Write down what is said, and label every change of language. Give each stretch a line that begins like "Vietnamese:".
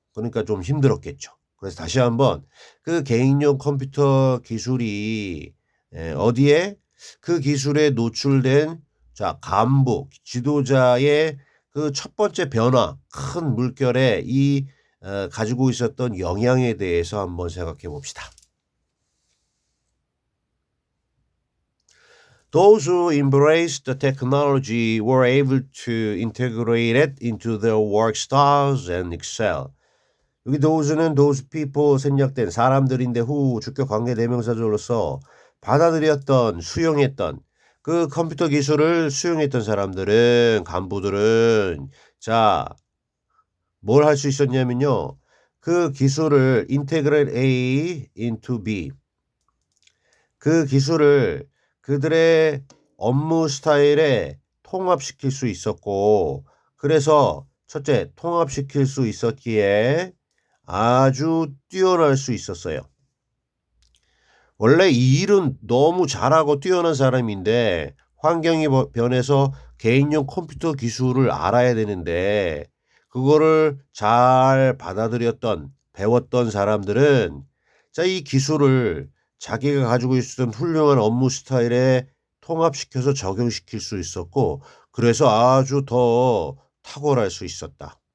Korean: 그러니까 좀 힘들었겠죠. 그래서 다시 한번 그 개인용 컴퓨터 기술이 어디에 그 기술에 노출된 자 간부 지도자의 그 첫 번째 변화 큰 물결에 이 가지고 있었던 영향에 대해서 한번 생각해 봅시다.
English: Those who embraced the technology were able to integrate it into their work styles and excel.
Korean: 여기 those는 those people 생략된 사람들인데 who 주격 관계 대명사절로서 받아들였던 수용했던 그 컴퓨터 기술을 수용했던 사람들은 간부들은 자, 뭘 할 수 있었냐면요. 그 기술을 integrate A into B. 그 기술을 그들의 업무 스타일에 통합시킬 수 있었고 그래서 첫째, 통합시킬 수 있었기에 아주 뛰어날 수 있었어요. 원래 이 일은 너무 잘하고 뛰어난 사람인데 환경이 변해서 개인용 컴퓨터 기술을 알아야 되는데 그거를 잘 받아들였던 배웠던 사람들은 자, 이 기술을 자기가 가지고 있었던 훌륭한 업무 스타일에 통합시켜서 적용시킬 수 있었고 그래서 아주 더 탁월할 수 있었다.